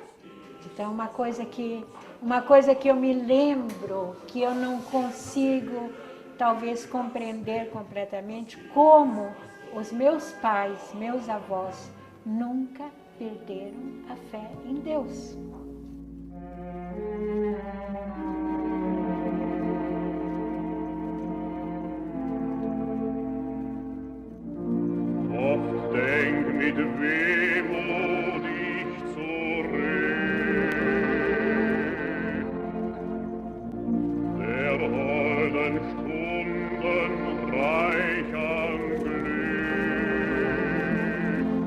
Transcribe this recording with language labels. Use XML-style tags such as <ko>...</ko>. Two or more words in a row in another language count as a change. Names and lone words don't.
<pt>Então, uma coisa que eu me lembro, que eu não consigo talvez compreender completamente, como os meus pais, meus avós, nunca perderam a fé em Deus.</pt> <de>Oft denk mit Wehmut ich zurück, der holden Stunden reich an Glück,</de>